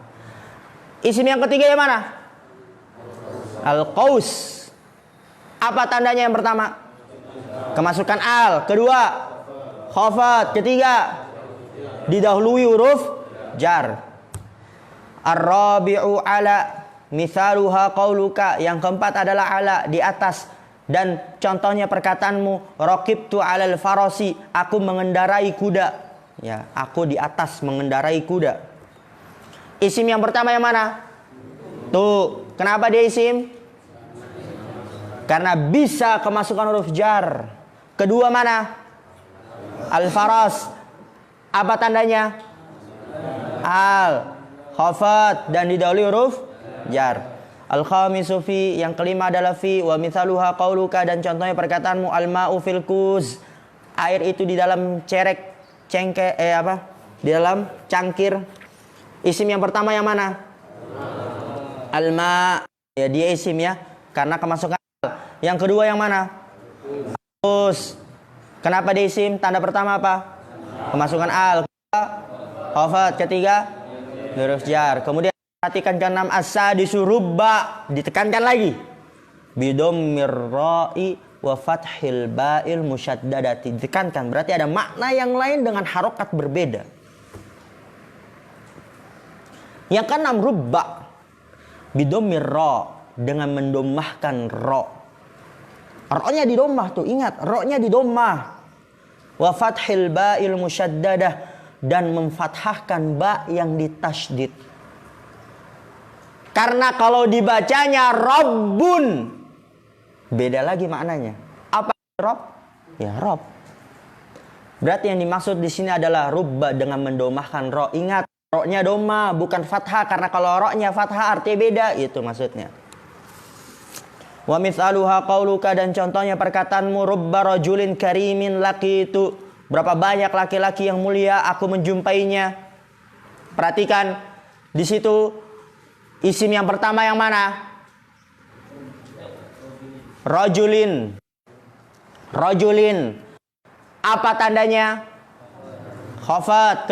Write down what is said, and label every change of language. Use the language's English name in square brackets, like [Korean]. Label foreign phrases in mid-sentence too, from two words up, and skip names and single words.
[Indonesian] Isim yang ketiga yang mana? Al-qaus. Apa tandanya yang pertama? Kemasukan al. Kedua, khafat. Ketiga, didahului huruf jar. [Arabic] الرابع على مثالها قولك. [Indonesian] Yang keempat adalah ala, di atas. Dan contohnya perkataanmu, [Arabic] ركبت على الفرس, [Indonesian] aku mengendarai kuda. Ya, aku di atas mengendarai kuda. Isim yang pertama yang mana? Tuh, kenapa dia isim? Karena bisa kemasukan huruf jar. Kedua mana? Al-faras. Apa tandanya? Al, khafat, dan didahului huruf jar. [Arabic] الخامس في, [Indonesian] yang kelima adalah fi. [Arabic] ومثالها قولك, [Indonesian] dan contohnya perkataanmu, [Arabic] الماء في الكوز, [Indonesian] air itu di dalam di dalam cangkir. Isim yang pertama yang mana? Al-ma. Ya, dia isim ya, karena kemasukan al. Yang kedua yang mana? Kuz. Kenapa dia isim? Tanda pertama apa? Kemasukan al. Khafat. Ketiga, huruf jar. Kemudian perhatikan keenam, [Arabic] السادس رب, [Indonesian] ditekankan lagi. [Arabic] بضم الراء وفتح الباء المشددة. [Indonesian] Ditekankan, berarti ada makna yang lain dengan harokat berbeda. Yang keenam, [Arabic] رب بضم الراء, [Indonesian] dengan mendomahkan ro. Ro-nya didomah tuh, ingat, ro-nya didomah. [Arabic] وفتح الباء المشددة, [Indonesian] dan memfathahkan ba yang ditasydid. Karena kalau dibacanya Rabbun, beda lagi maknanya. Apa Rabb? Ya, Rabb. Berarti yang dimaksud di sini adalah rubba dengan mendomahkan ro. Ingat, ro-nya doma, bukan fathah. Karena kalau ro-nya fathah artinya beda, itu maksudnya. [Arabic] ومثالها قولك, [Indonesian] dan contohnya perkataanmu, [Arabic] رب رجل كريم لقيت, [Indonesian] berapa banyak laki-laki yang mulia aku menjumpainya. Perhatikan di situ isim yang pertama yang mana? [Arabic] رجل. رجل. [Indonesian] Apa tandanya? Khafat.